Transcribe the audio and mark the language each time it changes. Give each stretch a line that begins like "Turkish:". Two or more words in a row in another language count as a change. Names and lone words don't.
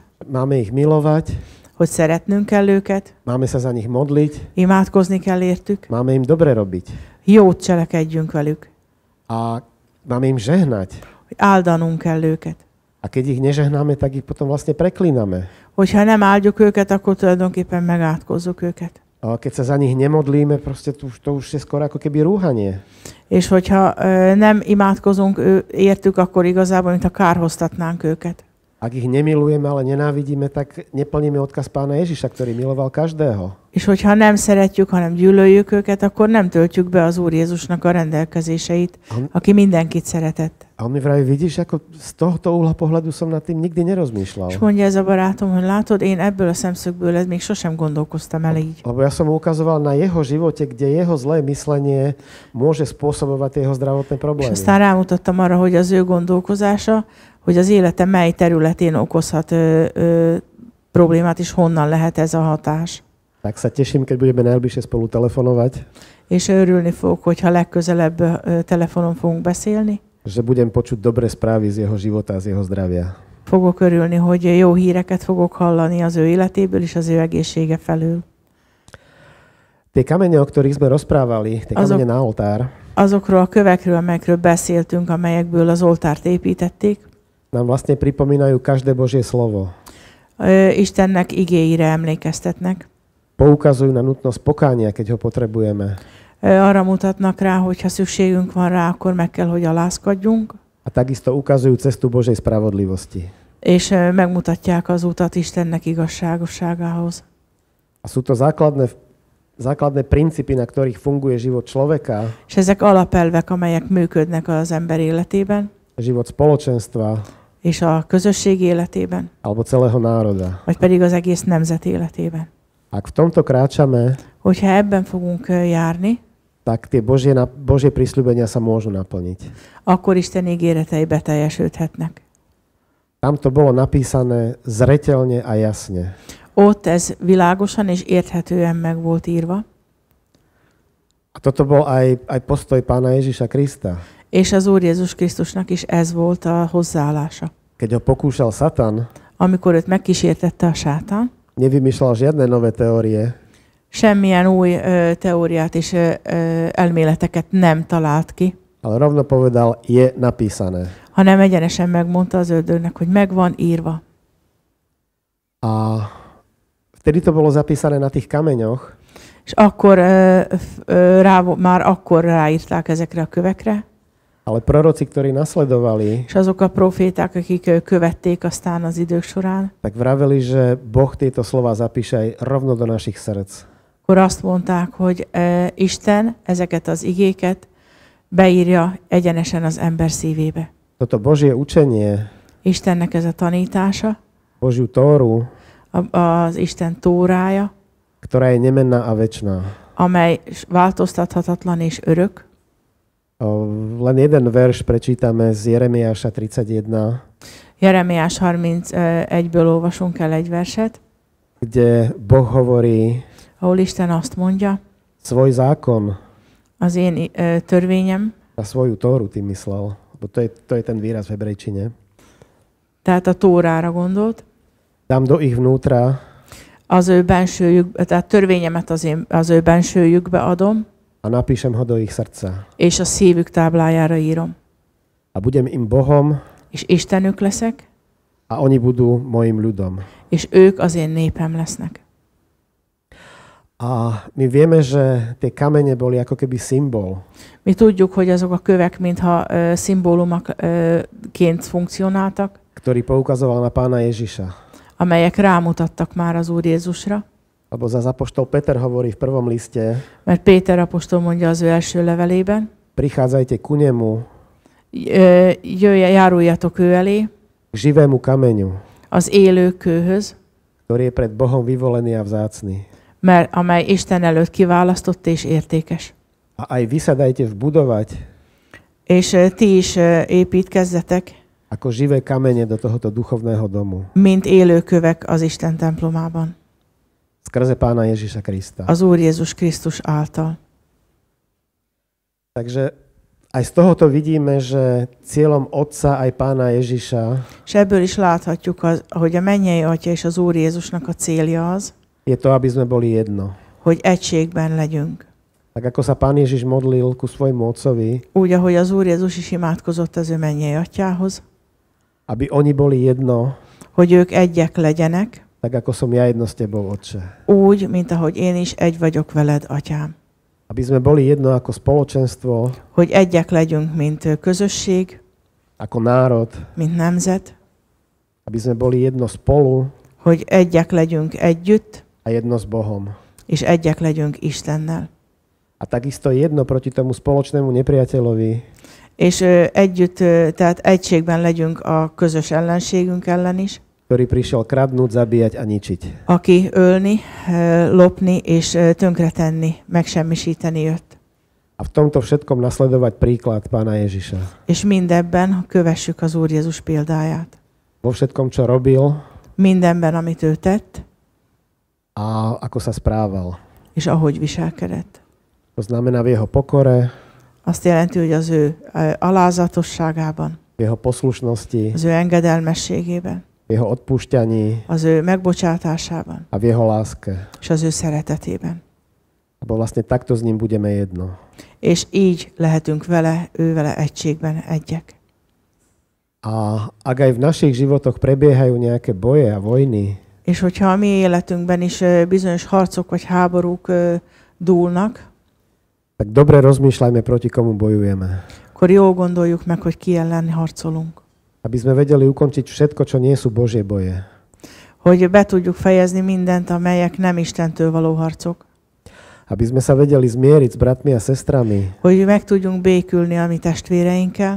Slovak: máme ich milovať,
Hungarian: hogy szeretnünk kell őket,
Slovak: máme sa za nich modliť,
Hungarian: imádkozni kell értük,
Slovak: máme im dobre robiť
Hungarian: jót cselekedjünk velük,
Slovak: a máme im žehnať.
Hungarian: hogy áldanunk kell őket.
Slovak: A keď ich nežehnáme, tak ich potom vlastne preklíname.
Hungarian: Hogyha nem áldjuk őket, akkor tulajdonképpen megátkozzuk őket.
Slovak: A keď sa za nich nemodlíme, proste to už je skoro ako keby rúhanie.
Hungarian: És hogyha nem imádkozunk értük, akkor igazából, mintha kárhoztatnánk őket.
Slovak: Ak ich nemilujeme, ale nenávidíme, tak neplníme odkaz Pána Ježiša, ktorý miloval každého.
Hungarian: És hogyha nem szeretjük, hanem gyűlöljük őket, akkor nem töltjük be az Úr Jézusnak a rendelkezéseit, aki mindenkit szeretett.
Slovak: A on mi vraví, vidíš, ako z tohto uhla pohľadu som nad tým nikdy nerozmýšľal.
Hungarian: És mondja ez a barátom, hogy látod, én ebből a szemszögből még sosem gondolkoztam el így.
Slovak: Lebo ja som mu ukazoval na jeho živote, kde jeho zlé myslenie môže spôsobovať jeho zdravotné
Hungarian: És
Slovak: problémy.
Hungarian: aztán rámutattam arra, hogy az ő gondolkozása, hogy az élete mely területén okozhat problémát, és honnan lehet ez a hatás.
Slovak: Tak sa teším, keď budeme najbližšie spolu telefonovať,
Hungarian: És örülni fogok, hogyha legközelebb telefonon fogunk beszélni.
Slovak: že budem počuť dobré správy z jeho života a z jeho zdravia.
Hungarian: Fogok örülni, hogy jó híreket fogok hallani az ő életéből és az ő egészsége felől.
Slovak: Tie kamene, o ktorých sme rozprávali, tie kamene na oltár,
Hungarian: Azokról a kövekről, amelyekről beszéltünk, amelyekből az oltárt építették,
Slovak: nám vlastne pripomínajú každé Božie slovo.
Hungarian: Istennek igéire emlékeztetnek.
Slovak: Poukazujú na nutnosť pokánia, keď ho potrebujeme.
Hungarian: Arra mutatnak rá, hogy ha szükségünk van rá, akkor meg kell, hogy alázkodjunk.
Slovak: A takisto ukazujú cestu Božej spravodlivosti.
Hungarian: És megmutatják az utat Istennek igazságosságához.
Slovak: A sú to základné princípy, na ktorých funguje život človeka,
Hungarian: És ezek alapelvek, amelyek működnek az ember életében,
Slovak: život spoločenstva
Hungarian: és a közösség életében,
Slovak: alebo celého národa.
Hungarian: vagy pedig az egész nemzet életében.
Slovak: Ak v tomto kráčame,
Hungarian: Hogyha ebben fogunk járni,
Slovak: tak tie Božie prisľúbenia sa môžu naplniť.
Hungarian: akkor Isten ígéretei beteljesülhetnek.
Slovak: Tam to bolo napísané zreteľne a jasne.
Hungarian: Ott ez világosan és érthetően meg volt írva.
Slovak: A toto bol aj postoj Pána Ježiša Krista.
Hungarian: És az Úr Jézus Krisztusnak is ez volt a hozzáállása.
Slovak: Keď ho pokúšal Satan,
Hungarian: Amikor őt megkísértette a sátán,
Slovak: nevymýšľal žiadne nové teórie,
Hungarian: semmilyen új teóriát és elméleteket nem talált ki,
Slovak: ale rovno povedal, je napísané.
Hungarian: hanem egyenesen megmondta az ördögnek, hogy meg van írva.
Slovak: A vtedy to bolo zapísané na tých kameňoch,
Hungarian: És akkor már akkor ráírták ezekre a kövekre,
Slovak: ale proroci, ktorí nasledovali,
Hungarian: és azok a proféták, akik követték aztán az idők során,
Slovak: tak vraveli, že Boh tieto slova zapíše aj rovno do našich srdc.
Hungarian: akkor azt mondták, hogy Isten ezeket az igéket beírja egyenesen az ember szívébe.
Slovak: Toto Božie učenie,
Hungarian: Istennek ez a tanítása,
Slovak: Božiu Tóru,
Hungarian: az Isten tórája,
Slovak: ktorá je nemenná a večná.
Hungarian: amely változtathatatlan és örök.
Slovak: Len jeden verš prečítame z Jeremiáša 31,
Hungarian: Jeremiás 31-ből olvasunk el egy verset,
Slovak: kde Boh hovorí
Hungarian: ahol Isten azt mondja,
Slovak: svoj zákon
Hungarian: az én törvényem,
Slovak: a svoju Tóru, tým myslel, lebo to je ten výraz v hebrejčine.
Hungarian: tehát a tórára gondolt,
Slovak: Dám do ich vnútra
Hungarian: az ő bensőjükbe, tehát törvényemet az ő bensőjükbe adom,
Slovak: a napíšem ho do ich srdca.
Hungarian: és a szívük táblájára írom.
Slovak: A budem im Bohom
Hungarian: És Istenük leszek,
Slovak: a oni budú mojim ľudom.
Hungarian: és ők az én népem lesznek.
Slovak: A my vieme, že tie kamene boli ako keby symbol.
Hungarian: Mi tudjuk, hogy azok a kövek mintha szimbólumként funkcionáltak,
Slovak: Ktorý poukazoval na Pána Ježiša.
Hungarian: amelyek rámutattak már az Úr Jézusra.
Slovak: Lebo za apoštol Peter hovorí v prvom liste,
Hungarian: Mert Péter apostol mondja az ő első levelében,
Slovak: prichádzajte ku nemu,
Hungarian: járuljatok ő elé,
Slovak: k živému kameňu,
Hungarian: az élő kőhöz,
Slovak: ktorý je pred Bohom vyvolený a vzácny.
Hungarian: amely Isten előtt kiválasztott és értékes.
Slovak: A aj vy sa dajte vbudovať
Hungarian: És ti is építkezzetek,
Slovak: ako živé kamene do tohoto duchovného domu.
Hungarian: mint élő kövek az Isten templomában.
Slovak: Skrze Pána Ježiša Krista.
Hungarian: Az Úr Jézus Krisztus által.
Slovak: Takže aj z tohoto vidíme, že cieľom Otca aj Pána Ježiša
Hungarian: És ebből is láthatjuk, hogy a mennyei Atya és az Úr Jézusnak a célja az,
Slovak: je to, aby sme boli jedno.
Hungarian: hogy egységben legyünk.
Slovak: Tak ako sa Pán Ježiš modlil ku svojmu Otcovi,
Hungarian: Úgy, ahogy az Úr Jézus is imádkozott az ő mennyei Atyához,
Slovak: aby oni boli jedno,
Hungarian: hogy ők egyek legyenek,
Slovak: tak ako som ja jedno s tebou, Otče.
Hungarian: úgy, mint ahogy én is egy vagyok veled, Atyám.
Slovak: Aby sme boli jedno ako spoločenstvo,
Hungarian: Hogy egyek legyünk, mint közösség,
Slovak: ako národ,
Hungarian: mint nemzet,
Slovak: aby sme boli jedno spolu
Hungarian: hogy egyek legyünk együtt,
Slovak: a jedno s Bohom.
Hungarian: és egyek legyünk Istennel.
Slovak: A takisto jedno proti tomu spoločnému nepriateľovi,
Hungarian: És együtt, tehát egységben legyünk a közös ellenségünk ellen is,
Slovak: ktorý prišiel kradnúť, zabíjať a ničiť.
Hungarian: aki ölni, lopni és tönkretenni, megsemmisíteni jött.
Slovak: A v tomto všetkom nasledovať príklad Pána Ježiša.
Hungarian: És mindebben kövessük az Úr Jézus példáját.
Slovak: Vo všetkom, čo robil
Hungarian: Mindenben, amit ő tett,
Slovak: a ako sa správal.
Hungarian: és ahogy viselkedett.
Slovak: To znamená v jeho pokore,
Hungarian: Azt jelenti, hogy az ő alázatosságában,
Slovak: v jeho poslušnosti,
Hungarian: az ő engedelmességében,
Slovak: v jeho odpúšťaní
Hungarian: az ő megbocsátásában,
Slovak: a v jeho láske.
Hungarian: és az ő szeretetében.
Slovak: Lebo vlastne takto s ním budeme jedno.
Hungarian: És így lehetünk vele, ővele egységben egyek.
Slovak: A ak aj v našich životoch prebiehajú nejaké boje a vojny,
Hungarian: És hogyha a mi életünkben is bizonyos harcok vagy háborúk dúlnak,
Slovak: tak dobre rozmýšľajme, proti komu bojujeme.
Hungarian: akkor jól gondoljuk meg, hogy ki ellen harcolunk.
Slovak: Aby sme vedeli ukončiť všetko, čo nie sú Božie boje.
Hungarian: Hogy be tudjuk fejezni mindent, amelyek nem Istentől való harcok.
Slovak: Aby sme sa vedeli zmieriť s bratmi a sestrami.
Hungarian: Hogy meg tudjunk békülni a mi testvéreinkkel.